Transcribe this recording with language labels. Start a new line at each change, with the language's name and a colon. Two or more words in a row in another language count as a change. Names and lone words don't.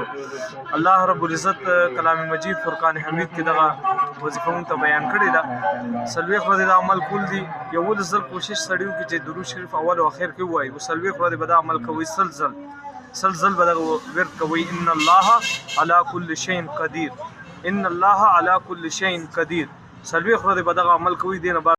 Arabic: الله رب العزت
Pashto: کلام مجید فرقان حمید کې دغه وظیفه مونږ ته بیان کړې ده. څلوېښت ورځې دا عمل کول دي. یولس ځل کوشش سړی وکړي چې درود شریف اول او اخر کې ووایي، او څلوېښت ورځې به دا عمل کوئ. سل ځل به دغه ورد کوئ.
Arabic: ان الله علی کل شیء قدیر، ان الله علی کل شیء قدیر.
Pashto: څلوېښت ورځې به دغه عمل کوئ. دې نه بعد